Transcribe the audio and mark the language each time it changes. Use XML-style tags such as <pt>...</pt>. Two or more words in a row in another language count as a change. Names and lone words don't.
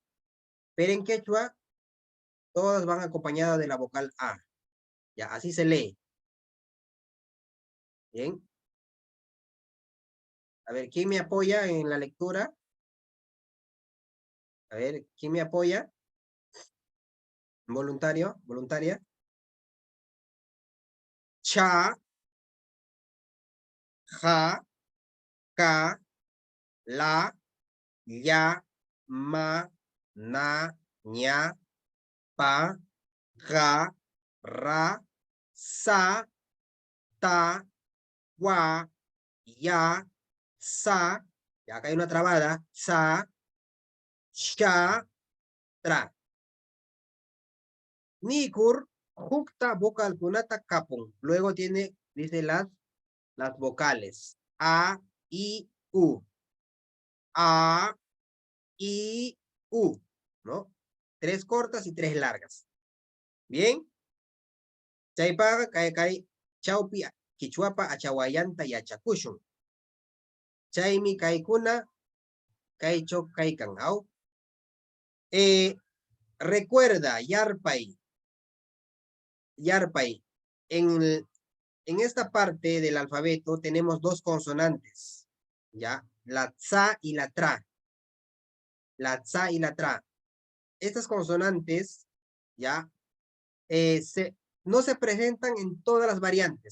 <es>Pero en quechua, todas van acompañadas de la vocal A. Ya, así se lee. Bien. A ver, ¿quién me apoya en la lectura? A ver, ¿quién me apoya? Voluntario, voluntaria. Cha, ja, ka, la, ya, ma, na, ña, pa, ga, ra, sa, ta, wa, ya, sa, y acá hay una trabada, sa, sha, tra.</es> <qu>Nikur, jukta, vocal kunata, kapun.</qu> <es>Luego tiene, dice las vocales. A, I, U. A, I, U. ¿No? 3 cortas y 3 largas. Bien.</es> <qu>Chaypaga, kai, chaupi, kichuapa, achawayanta y achakushun. Chaymi kaikuna, kaicho, kaikan.</qu> <es>Recuerda, Yarpay.</es> <qu>Yarpay.</qu> <es>En esta parte del alfabeto tenemos 2 consonantes. ¿Ya? La tsa y la tra. La tsa y la tra. Estas consonantes, ¿ya? No se presentan en todas las variantes.</es>